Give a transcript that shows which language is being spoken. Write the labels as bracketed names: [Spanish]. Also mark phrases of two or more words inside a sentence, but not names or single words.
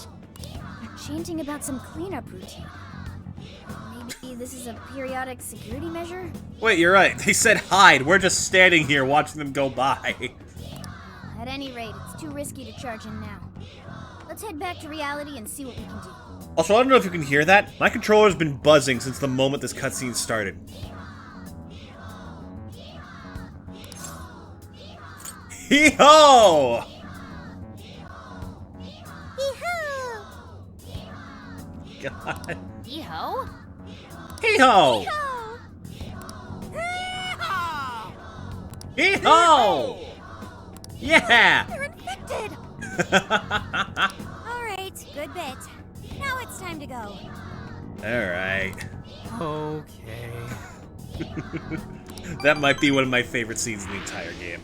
[English] They're chanting about some cleanup routine. Maybe this is a periodic security measure? Wait, you're right. They said hide. We're just standing here watching them go by. At any rate, it's too risky to charge in now. Let's head back to reality and see what we can do. Also, I don't know if you can hear that. My controller's been buzzing since the moment this cutscene started. Hee-ho! Yee-hoo! God. Yeeho? Hee-ho! Hee-haw! Hee-ho! Yeah! They're infected! Alright, good bit. Now it's time to go. Alright. Okay. That might be one of my favorite scenes in the entire game.